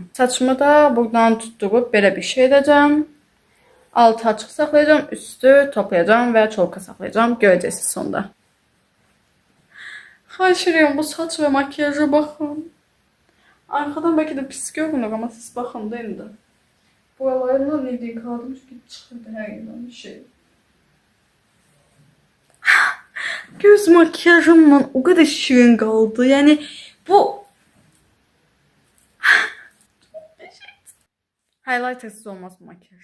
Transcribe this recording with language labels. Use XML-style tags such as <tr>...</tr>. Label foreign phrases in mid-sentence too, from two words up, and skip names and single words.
<az>Saçımı da buradan tutdurup belə bir şey edəcəm. Altı açıq saxlayacağım, üstü toplayacağım və çolka saxlayacağım. Görəcəksiniz sonda. Xahiş edirəm, bu saç və makyaja baxın. Arxadan bəlkə də pis görünür, amma siz baxın da indi.</az> <tr>Buralarından ne diye kaldım çünkü</tr> <az>çıxırdı hər yerdən bir şey.</az> <tr>Göz makyajımla o kadar şirin kaldı. Yani bu highlighter'sız olmaz bu makyaj.</tr>